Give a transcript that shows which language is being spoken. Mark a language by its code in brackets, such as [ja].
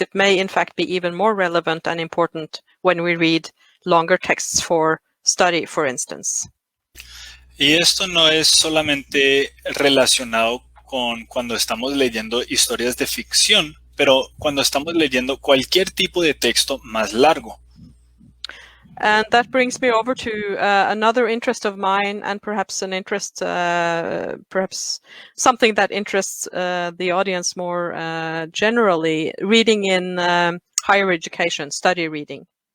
[en] It may, in fact, be even more relevant and important when we read longer texts for study, for instance. [es] Y esto no es solamente relacionado con cuando estamos leyendo historias de ficción, pero cuando estamos leyendo cualquier tipo de texto más largo. [en] And that brings me over to another interest of mine, and perhaps an interest, perhaps something that interests the audience more generally, reading in higher education, study reading.